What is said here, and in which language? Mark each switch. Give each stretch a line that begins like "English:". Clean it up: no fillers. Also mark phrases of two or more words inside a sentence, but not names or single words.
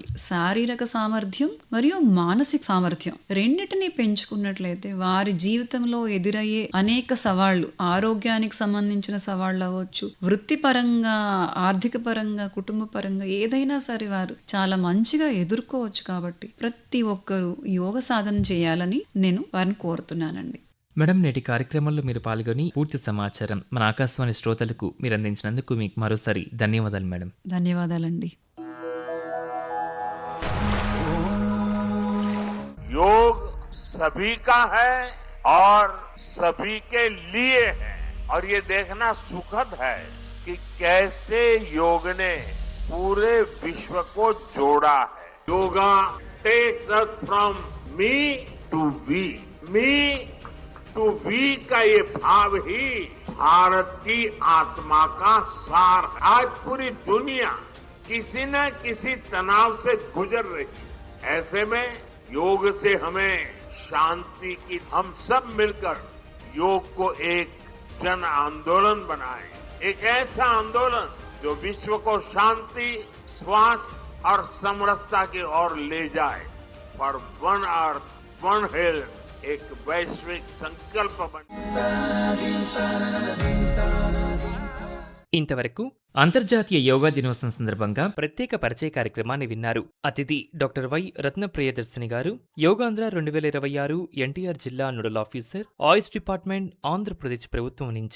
Telugu: శారీరక సామర్థ్యం మరియు మానసిక సామర్థ్యం రెండిటిని పెంచుకున్నట్లయితే వారి జీవితంలో ఎదురయ్యే అనేక సవాళ్లు, ఆరోగ్యానికి సంబంధించిన సవాళ్లు అవ్వచ్చు, వృత్తిపరంగా, ఆర్థిక పరంగా, కుటుంబ పరంగా ఏదైనా సరే వారు చాలా మంచిగా ఎదుర్కోవచ్చు. కాబట్టి ప్రతి ఒక్కరూ యోగ సాధన చేయాలని నేను వారిని కోరుతున్నానండి. మేడం, నేటి కార్యక్రమంలో మీరు పాల్గొని పూర్తి సమాచారం మన ఆకాశవాణి శ్రోతలకు మీరు అందించినందుకు మీకు మరోసారి ధన్యవాదాలు మేడం. ధన్యవాదాలండి.
Hindi: योग सभी का है और सभी के लिए है और ये देखना सुखद है कि कैसे योग ने पूरे विश्व को जोड़ा है.
English: योगा takes us from me to we. Me to we
Hindi: का ये भाव ही भारत की आत्मा का सार है। आज पूरी दुनिया किसी न किसी तनाव से गुजर रही है। ऐसे में योग से हमें शांति की, हम सब मिलकर योग को एक जन आंदोलन बनाएं, एक ऐसा आंदोलन जो विश्व को शांति, स्वास्थ्य और समरसता की ओर ले जाए।
English: for one earth one health
Hindi: एक वैश्विक संकल्प बन।
Telugu: ఇంతవరకు అంతర్జాతీయ యోగా దినోత్సవం సందర్భంగా ప్రత్యేక పరిచయ కార్యక్రమాన్ని విన్నారు. అతిథి డాక్టర్ వై రత్న ప్రియదర్శిని గారు, యోగాంధ్ర 2026 ఎన్టీఆర్ జిల్లా
English: nodal officer,
Telugu: ఆయుష్ డిపార్ట్మెంట్, ఆంధ్రప్రదేశ్ ప్రభుత్వం నుంచి.